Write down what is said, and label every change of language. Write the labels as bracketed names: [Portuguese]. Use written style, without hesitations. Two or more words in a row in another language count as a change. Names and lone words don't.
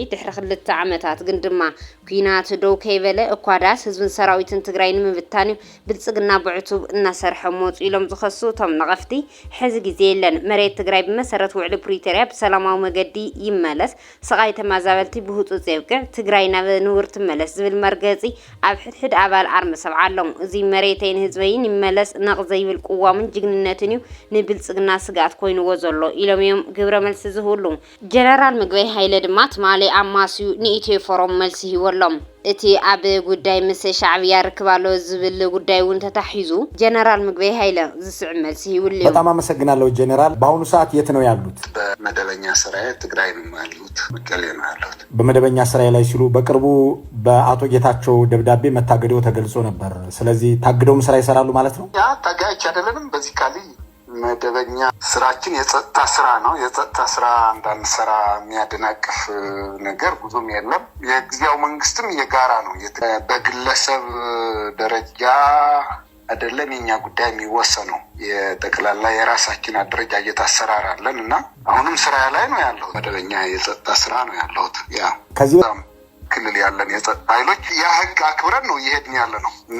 [Tigrinya] ድሕሪ 2 ዓመታት ግን ድማ ኩናት ደው ከይበለ እኳዳስ ህዝብን ሰራዊትን ትግራይ ንምብታን ብልጽግና ብዕቱብ እናሰርሐ ሞጽ ኢሎም ዝኸሱ ቶም ነቐፍቲ ሕዚ ግዜ የለን መሬት ትግራይ ብመሰረት ውዕሊ ፕሪቶሪያ ብሰላማዊ መገዲ ይመለስ ስቃይ ተማዛበልቲ ብህጡጽ የብቅዕ ትግራይ ናብ ንውር ትመለስ ዝብል መርገጺ ኣብ ሕድሕድ ኣባል ኣርሚ 7 ኣለዉ እዚ መሬተይን ህዝበይን ይመለስ ነቕ ዘይብል ቁዋምን ጅግንነትን እዩ ንብልጽግና ስጋት ኮይኑዎ ዘሎ ኢሎም እዮም ግብረ መልሲ ዝህብሉ ጀነራል ምግበይ ሃይለ ድማ ትማሊ ኣማስዩ ንኢትዮ ፎረም መልሲ ሂቦሎም እቲ ኣብ ጉዳይ ምስ ሻዕብያ ርክባሎ ዝብል ጉዳይ እውን ተታሒዙ ጀነራል ምግበይ ሃይለ ዝስዕ መልሲ ይውልዩ [Amharic] በጣም አመሰግናለሁ ጀነራል በአሁኑ ሰዓት የት ነው ያሉት በመደበኛ ስራዬ ትግራይ ነው ያሉት መቀሌ ነው ያሉት በመደበኛ ስራዬ ላይ ሲሉ በቅርቡ በአቶ ጌታቸው ደብዳቤ መታገደው ተገልጾ ነበር ስለዚህ ታግደውም ስራ ይሰራሉ ማለት ነው ያ ታጋጭ አይደለም በዚህ ካሊ መደበኛ ስራችን የጸጥታ ስራ ነው የጸጥታ ስራ እንዳንሰራ የሚያደናቅፍ ነገር ብዙም የለም የጊዜው መንግስትም የጋራ ነው በግለሰብ ደረጃ አይደለም የኛ ጉዳይ የሚወሰነው የጠቅላላ የራሳችን አደረጃጀት አሰራር አለንና አሁንም ስራ ላይ ነው ያለው መደበኛ የጸጥታ ስራ ነው ያለው ያ ከዚህ ክልል ያለን የጸጥታ ኃይሎች የህግ አክብረን ነው ይሄድን ያለ ነው እና